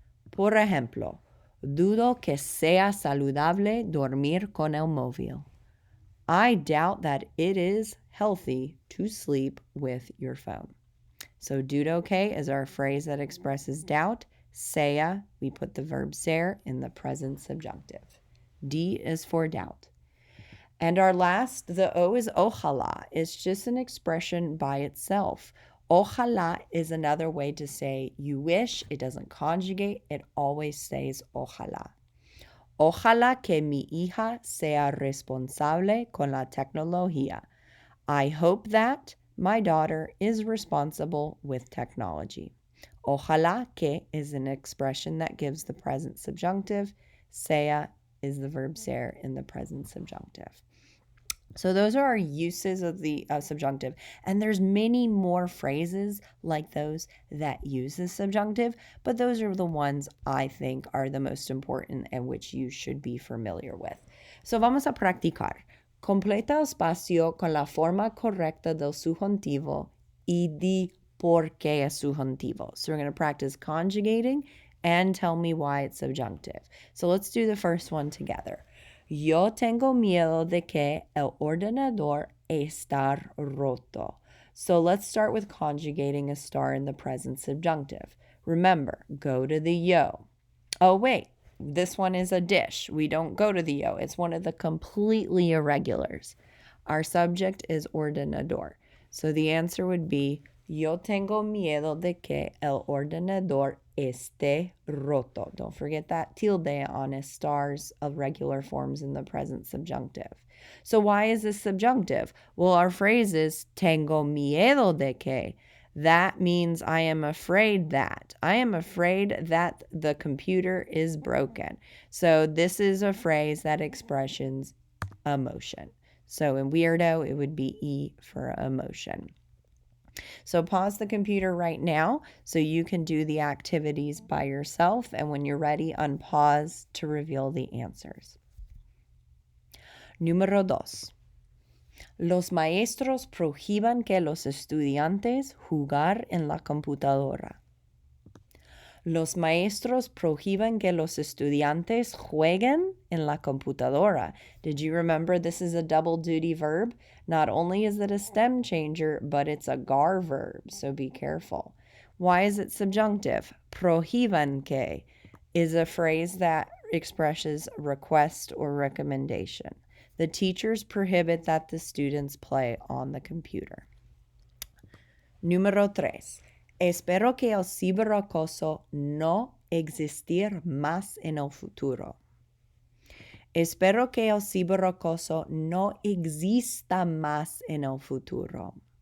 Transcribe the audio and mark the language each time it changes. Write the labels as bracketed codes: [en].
[es] Por ejemplo, dudo que sea saludable dormir con el móvil. [en] I doubt that it is healthy to sleep with your phone. So [es] dudo que [en] is our phrase that expresses doubt. Sea, we put the verb ser in the present subjunctive. D is for doubt. And our last, the O is ojalá. It's just an expression by itself. Ojalá is another way to say you wish. It doesn't conjugate. It always says ojalá. [es] Ojalá que mi hija sea responsable con la tecnología. [en] I hope that my daughter is responsible with technology. [es] Ojalá que [en] is an expression that gives the present subjunctive. Sea is the verb ser in the present subjunctive. So those are our uses of the subjunctive. And there's many more phrases like those that use the subjunctive, but those are the ones I think are the most important and which you should be familiar with. [es] So vamos a practicar. Completa espacio con la forma correcta del subjuntivo y di por qué es subjuntivo. [en] So we're going to practice conjugating and tell me why it's subjunctive. So let's do the first one together. [es] Yo tengo miedo de que el ordenador estar roto. [en] So let's start with conjugating a star in the present subjunctive. Remember, go to the yo. Oh, wait, this one is a dish. We don't go to the yo. It's one of the completely irregulars. Our subject is [es] ordenador. [en] So the answer would be, [es] yo tengo miedo de que el ordenador esté roto. [en] Don't forget that tilde on a star's of regular forms in the present subjunctive. So why is this subjunctive? Well, our phrase is [es] tengo miedo de que. [en] That means I am afraid that. I am afraid that the computer is broken. So this is a phrase that expresses emotion. So in weirdo, it would be E for emotion. So pause the computer right now so you can do the activities by yourself. And when you're ready, unpause to reveal the answers. [es] Número 2. Los maestros prohíban que los estudiantes jugar en la computadora. Los maestros prohíban que los estudiantes jueguen en la computadora. [en] Did you remember this is a double duty verb? Not only is it a stem changer, but it's a gar verb, so be careful. Why is it subjunctive? [es] Prohíban que [en] is a phrase that expresses request or recommendation. The teachers prohibit that the students play on the computer. [es] Número 3. Espero que el ciberacoso no existir más en el futuro. Espero que el ciberacoso no exista más en el futuro.